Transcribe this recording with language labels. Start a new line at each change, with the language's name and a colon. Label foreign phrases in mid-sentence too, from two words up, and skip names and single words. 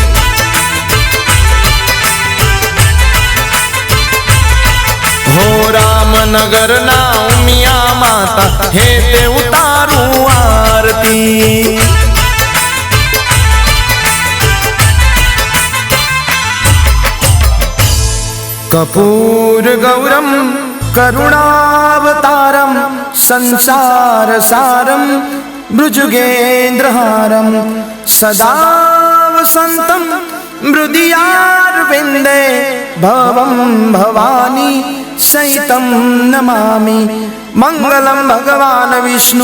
Gujarati: હો રામનગર ના ઉમિયા માતા હે તે ઉતારું આરતી
Sanskrit: कपूर गौरम करुणावतारम संसार सारम मृजुगेन्द्रहारम सदा वसंतम मृदियारविंदे भवम भवानी सहितं नमामि मंगलम भगवान विष्णु